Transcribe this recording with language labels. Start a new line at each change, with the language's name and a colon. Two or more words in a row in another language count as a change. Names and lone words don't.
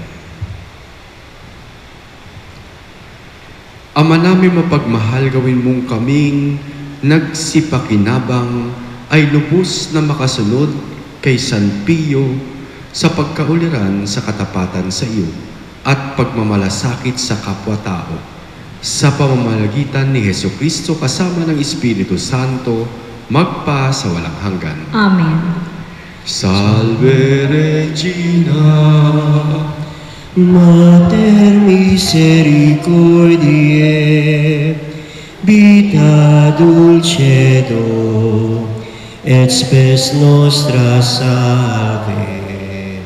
Filipino: Ama namin mapagmahal, gawin mong kaming nagsipakinabang ay lubos na makasunod kay San Pio sa pagkauliran sa katapatan sa iyo at pagmamalasakit sa kapwa-tao sa pamamagitan ni Jesucristo kasama ng Espiritu Santo magpa sa walang hanggan. Amen.
Latin: Salve Regina, Mater misericordiae, vita dulcedo, et spes nostra salve.